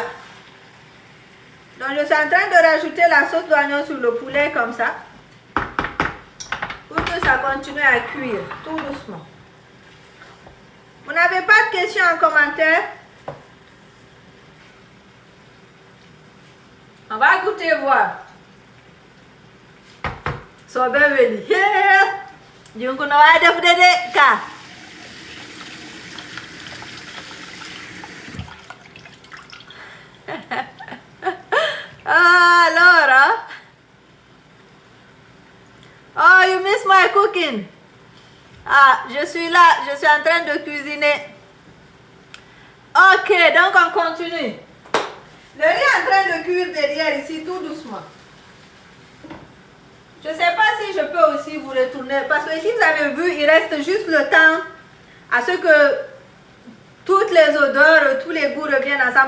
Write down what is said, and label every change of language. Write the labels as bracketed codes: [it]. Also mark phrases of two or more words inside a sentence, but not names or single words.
[fr] Donc je suis en train de rajouter la sauce d'oignon sur le poulet comme ça. Pour que ça continue à cuire tout doucement. Vous n'avez pas de questions en commentaire? On va goûter voir. So beveli. Junko no ada fudede ka. Laura. [en] Oh, you miss my cooking. [fr] Ah, je suis là, je suis en train de cuisiner. Ok, donc on continue. Le riz est en train de cuire derrière ici, tout doucement. Je ne sais pas si je peux aussi vous retourner, parce que ici vous avez vu, il reste juste le temps à ce que toutes les odeurs, tous les goûts reviennent ensemble.